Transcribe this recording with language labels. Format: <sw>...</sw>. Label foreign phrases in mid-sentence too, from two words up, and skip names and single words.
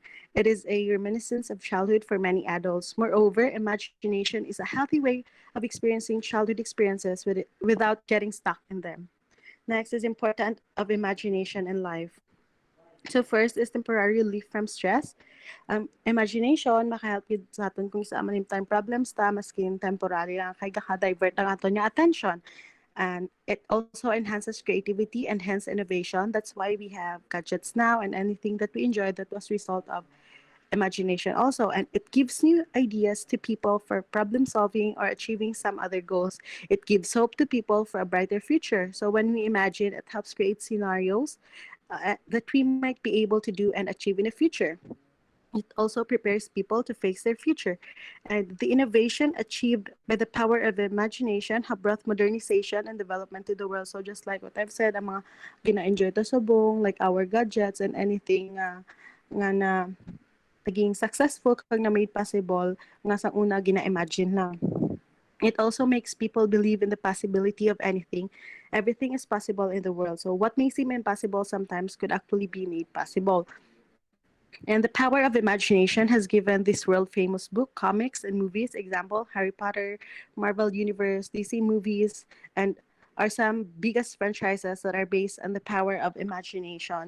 <en>It is a reminiscence of childhood for many adults. Moreover, imagination is a healthy way of experiencing childhood experiences without getting stuck in them. Next is important of imagination in life. So first is temporary relief from stress. Imagination,</en> <hil>makahelp yun sa aton kung sa manim time problems ta, maskin temporary lang kay gaka-divert ang aton yung attention.</hil> <en>And it also enhances creativity and hence innovation. That's why we have gadgets now and anything that we enjoy that was result of imagination also. And it gives new ideas to people for problem solving or achieving some other goals. It gives hope to people for a brighter future. So when we imagine, it helps create scenarios that we might be able to do and achieve in the future. It also prepares people to face their future. And the innovation achieved by the power of imagination have brought modernization and development to the world. So just like what I've said,</en> <hil>ang mga gina-enjoy to subong,</hil> <en>like our gadgets and anything</en> <hil>nga na naging successful kag na</hil> <en>made possible</en> <hil>nga sa una gina-imagine lang.</hil> <en>It also makes people believe in the possibility of anything. Everything is possible in the world. So what may seem impossible sometimes could actually be made possible. And the power of imagination has given this world famous book, comics, and movies. Example, Harry Potter, Marvel Universe, DC movies, and are some biggest franchises that are based on the power of imagination.</en>